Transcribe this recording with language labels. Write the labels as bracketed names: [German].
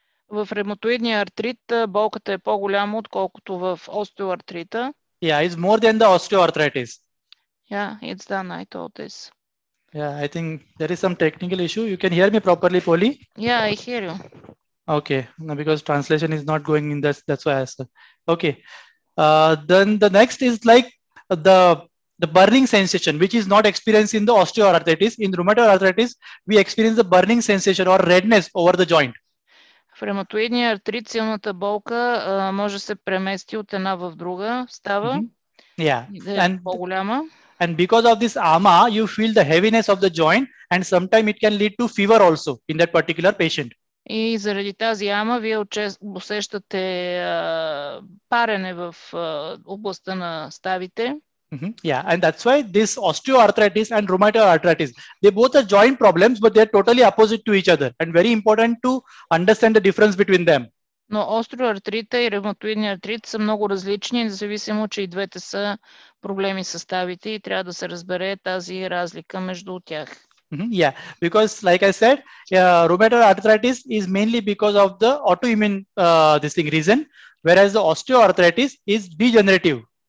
[Bulgarian] В ревматоидния артрит болката е по-голяма, отколкото в остеоартрита. [English] Yeah, is more than the osteoarthritis. Yeah, it's done. I thought this. Yeah, I think there is some technical issue. You can hear me properly, Polly? Yeah, I hear you. Okay, no, because translation is not going in this. That's why I asked. Okay. Then the next is like the burning sensation, which is not experienced in the osteoarthritis. In rheumatoid arthritis, we experience the burning sensation or redness over the joint. [Bulgarian] В ревматоидния артрит силната болка може да се премести от една в друга, става Yeah, и да е по-голяма. [English] And because of this ama, you feel the heaviness of the joint, and sometimes it can lead to fever also in that particular patient. [Bulgarian] И заради тази ама вие усещате парене в областта на ставите. [English] Yeah, and that's why this osteoarthritis and rheumatoid arthritis, they both are joint problems, but they're totally opposite to each other, and very important to understand the difference between them. [Bulgarian] Но остеоартрита и ревматоидния артрит са много различни, независимо, че и двете са проблеми с ставите и трябва да се разбере тази разлика между тях. [English] Yeah, because like I said, rheumatoid arthritis is mainly because of the autoimmune reason, whereas the osteoarthritis is degenerative.